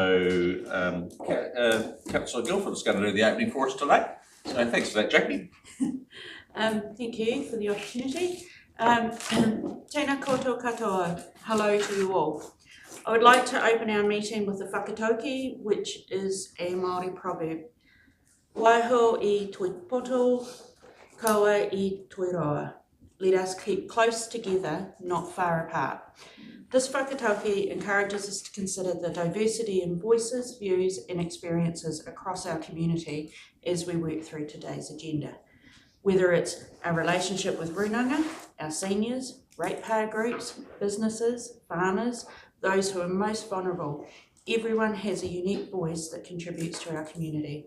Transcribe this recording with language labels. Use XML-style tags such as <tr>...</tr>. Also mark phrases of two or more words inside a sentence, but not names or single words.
<en>So Councillor Guildford is going to do the opening for us today. So thanks for that, Jackie. Thank you for the opportunity.</en> <mi>Tēnā koutou katoa,</mi> <en>hello to you all. I would like to open our meeting with a whakatauki, which is a Māori proverb.</en> <mi>Waiho I tui poto, kaua I tui roa.</mi> <en>Let us keep close together, not far apart. This whakatauki encourages us to consider the diversity in voices, views and experiences across our community as we work through today's agenda. Whether it's our relationship with runanga, our seniors, ratepayer groups, businesses, farmers, those who are most vulnerable, everyone has a unique voice that contributes to our community.</en>